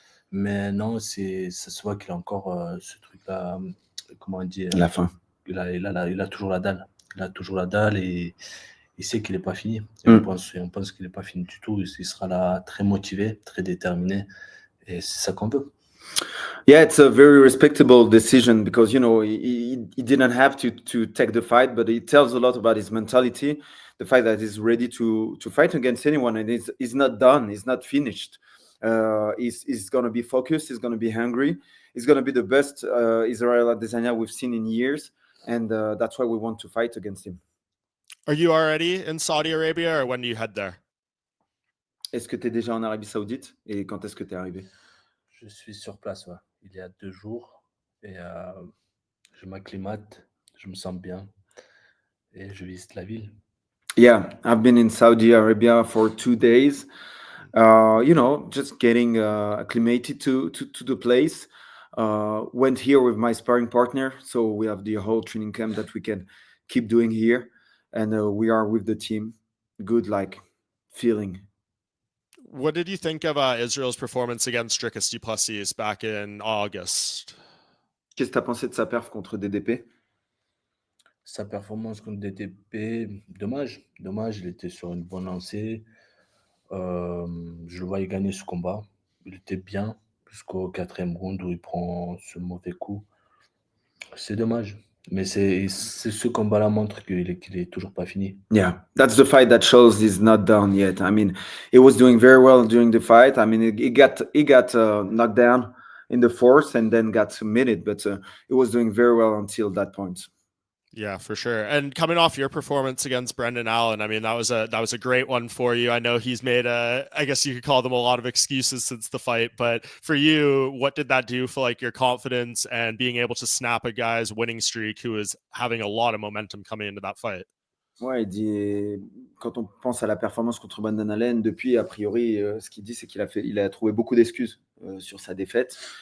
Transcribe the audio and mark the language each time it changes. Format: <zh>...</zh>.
<fr>Mais non, ça se voit qu'il a encore ce truc-là, comment on dit, la faim. Il a toujours la dalle. Il a toujours la dalle et il sait qu'il n'est pas fini. Et on pense qu'il n'est pas fini du tout. Il sera là très motivé, très déterminé. Et c'est ça qu'on veut.</fr> <en>Yeah, it's a very respectable decision because, he didn't have to take the fight, but it tells a lot about his mentality, the fact that he's ready to fight against anyone, and he's not done, he's not finished. He's going to be focused, he's going to be hungry, he's going to be the best Israel Adesanya we've seen in years, and that's why we want to fight against him. Are you already in Saudi Arabia, or when do you head there?</en> <fr>Est-ce que tu es déjà en Arabie Saoudite, et quand est-ce que tu es arrivé? Je suis sur place, ouais. Il y a 2 jours et je m'acclimate, je me sens bien et je visite la ville.</fr> <en>Yeah, I've been in Saudi Arabia for 2 days. Just getting acclimated to the place. Went here with my sparring partner, so we have the whole training camp that we can keep doing here, and we are with the team. Good, feeling. What did you think of Israel's performance against Dricus du Plessis back in August?</en> <fr>Qu'est-ce que tu as pensé de sa perf contre DDP? Sa performance contre DDP, dommage. Il était sur une bonne lancée. Je le voyais gagner ce combat. Il était bien jusqu'au 4e round où il prend ce mauvais coup. C'est dommage. Mais c'est ce combat-là montre qu'il est toujours pas fini.</fr> <en>Yeah, that's the fight that shows he's not done yet. I mean, he was doing very well during the fight. I mean, he got knocked down in the 4th and then got submitted, but he was doing very well until that point. Yeah, for sure. And coming off your performance against Brendan Allen, I mean, that was a great one for you. I know he's made I guess you could call them a lot of excuses since the fight, but for you, what did that do for your confidence and being able to snap a guy's winning streak who is having a lot of momentum coming into that fight?</en> <fr>Ouais, il dit, quand on pense à la performance contre Brendan Allen, depuis, a priori, ce qu'il dit, c'est qu'il a trouvé beaucoup d'excuses sur sa défaite.</fr>